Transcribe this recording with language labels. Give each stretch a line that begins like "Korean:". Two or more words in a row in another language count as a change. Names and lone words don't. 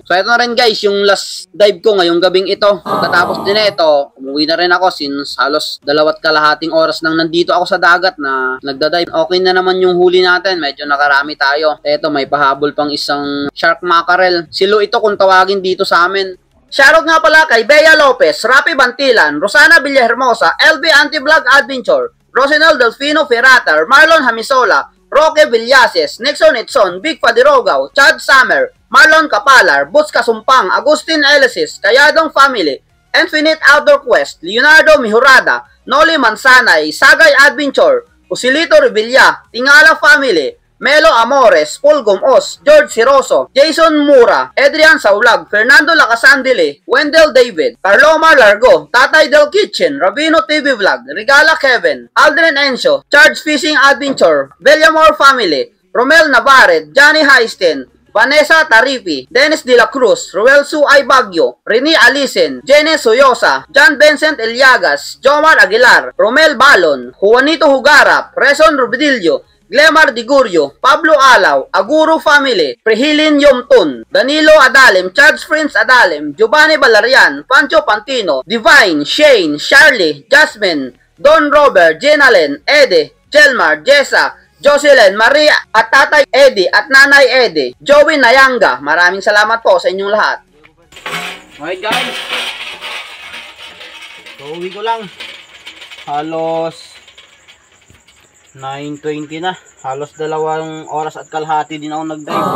Filipino: So, ito na rin guys, yung
English: last dive
Filipino: ko ngayong gabing ito. Pagkatapos din ito, umuwi na rin ako since halos 2.5 oras nang nandito ako sa dagat na nagda-dive. Okay na naman yung huli natin. Medyo nakarami tayo. Ito, may pahabol pang isang
English: shark mackerel.
Filipino: Silo ito kung tawagin dito sa amin. Shoutout nga pala kay Bea Lopez, Rapi Bantilan, Rosana Villahermosa, LB Anti-Vlog Adventure, Rosenel Delfino Ferrater, Marlon Hamisola, Roque Villases, Nixon Itson, Big Padirogaw, Chad Summer, Marlon Kapalar, Boots Kasumpang, Agustin Elisis, Kayadong Family, Infinite Outdoor Quest, Leonardo Mihurada, Noli Mansanay, Sagay Adventure, Usilito Revilla, Tingala Family, Melo Amores, Pulgom Os, George Siroso, Jason Mura, Adrian Saulag, Fernando Lacasandile, Wendell David, Carloma Largo, Tatay Del Kitchen, Rabino TV Vlog, Regala Kevin, Aldrin Encio, Charge Fishing Adventure, Villamor Family, Romel Navarre, Johnny Heisten, Vanessa Tarifi, Dennis De La Cruz, Ruel Su Ay Bagyo, Rene Alisen, Jenny Soyosa, John Vincent Eliagas, Jomar Aguilar, Romel Balon, Juanito Hugarap, Reson Rubidillo, Glemar Digurio, Pablo Alaw, Aguro Family, Prehilin Yomtun, Danilo Adalem, Charles Prince Adalem, Giovanni Valerian, Pancho Pantino, Divine, Shane, Charlie, Jasmine, Don Robert, Jenalen, Ede, Jelmar, Jessa, Jocelyn, Maria, at Tatay Eddie at Nanay Eddie, Joey Nayanga. Maraming salamat po sa inyong lahat.
English: Okay guys.
Filipino: So, uwi ko lang. Halos 9:20 na. Halos 2 oras at kalahati din ako nag-dive.